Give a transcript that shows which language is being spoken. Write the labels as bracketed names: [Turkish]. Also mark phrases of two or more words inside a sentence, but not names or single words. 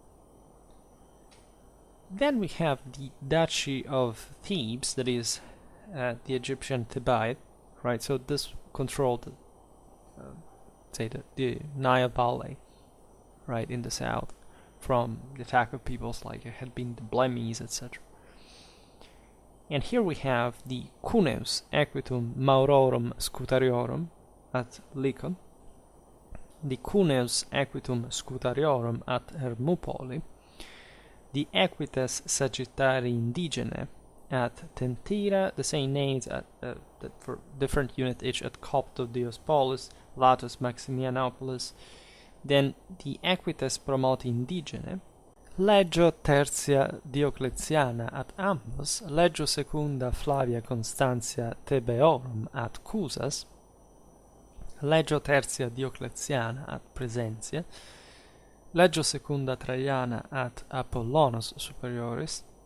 [English] Then we have the Duchy of Thebes, that is the Egyptian Thebaid, right? So this controlled say the Nile Valley, right, in the south, from the attack of peoples like it had been the Blemmyes, etc. And here we have the Cuneus Equitum Maurorum Scutariorum at Lycon, the Cuneus Equitum Scutariorum at Hermopoli, the Equites Sagittarii Indigene at Tentira, the same names that for different unit each at Copto Diospolis, Latus Maximianopolis, then the Equites Promoti Indigene, Legio Tertia Diocletiana at Ambos, Legio Secunda Flavia Constantia Thebaeorum at Cusas, Legio Tertia Diocletiana at Presentia, Legio Secunda Traiana at Apollonos Superioris,